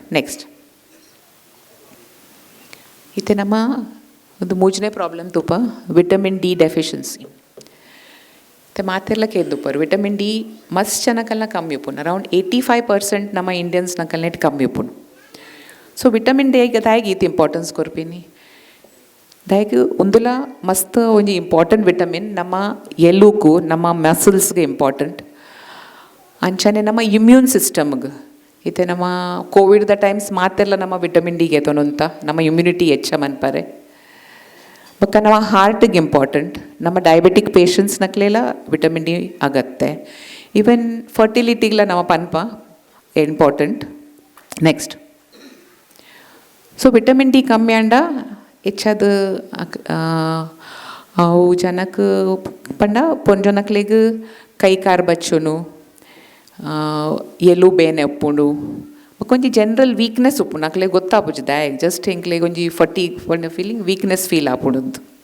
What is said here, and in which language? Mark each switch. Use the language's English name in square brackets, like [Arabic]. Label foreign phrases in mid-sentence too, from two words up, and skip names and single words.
[Tulu] ನೆಕ್ಸ್ಟ್ ಇತ್ತೆ ನಮ್ಮ ಒಂದು ಮೂಜನೇ ಪ್ರಾಬ್ಲಮ್ ತುಪ್ಪ [English] vitamin D deficiency. [Tulu] ಮತ್ತು ಮಾತೆಲ್ಲ ಕೇಳ್ದುಪ್ಪರು [English] vitamin D [Tulu] ಮಸ್ತ್ ಜನಕಲ್ನ ಕಮ್ಮಿ ಉಪ್ಪುನು. ಅರೌಂಡ್ 85% ನಮ್ಮ ಇಂಡಿಯನ್ಸ್ ನಕಲ್ನೆಟ್ ಕಮ್ಮಿ ಉಪ್ಪುನು. [English] so vitamin D [Tulu] ದಾಯಿಗೆ ಈತ ಇಂಪಾರ್ಟೆನ್ಸ್ ಕೊರ್ಪಿನಿ. ದಾಯಿಗೆ ಒಂದುಲ ಮಸ್ತ್ ಒಂಜಿ [English] important vitamin [Tulu] ನಮ್ಮ ಎಲುಕು ನಮ್ಮ ಮಸಲ್ಸ್ಗೆ ಇಂಪಾರ್ಟೆಂಟ್. ಅಂಚನೆ ನಮ್ಮ [English] immune systemge [Tulu] ಇತ್ತೆ ನಮ್ಮ ಕೋವಿಡ್ದ ಟೈಮ್ಸ್ ಮಾತೆಲ್ಲ ನಮ್ಮ [English] vitamin Dge [Tulu] ಎತ್ತೋನಂತ ನಮ್ಮ ಇಮ್ಯುನಿಟಿ ಹೆಚ್ಚ ಮನ್ಪಾರೆ. ಬಕ್ಕ ನಮ್ಮ ಹಾರ್ಟಿಗೆ ಇಂಪಾರ್ಟೆಂಟ್. ನಮ್ಮ [English] diabetic patientsnaklella vitamin D [Tulu] ಆಗತ್ತೆ. [English] even fertilitygla [Tulu] ನಮ್ಮ ಪನ್ಪ ಇಂಪಾರ್ಟೆಂಟ್. [English] next so vitamin D [Tulu] ಕಮ್ಮಿ ಅಂಡ ಹೆಚ್ಚದ ಅವು ಜನಕ್ಕೆ ಪಂಡ ಪೊಂಜೊನಕ್ಲೆಗ್ ಕೈ ಕಾರ್ ಬಚ್ಚುನು, ಎಲು ಬೇನೆ ಉಪ್ಪುಂಡು, ಕೊಂಚ [English] general weakness [Tulu] ಉಪ್ಪುಂಡು. ಅಕ್ಲೆ ಗೊತ್ತಾಪುಜಿ ದಾಯಕ್ ಜಸ್ಟ್ ಇಂಕ್ಲೆ ಒಂಜಿ [English] fatigue feeling weakness feel [Tulu] ಆಪುಂಡು.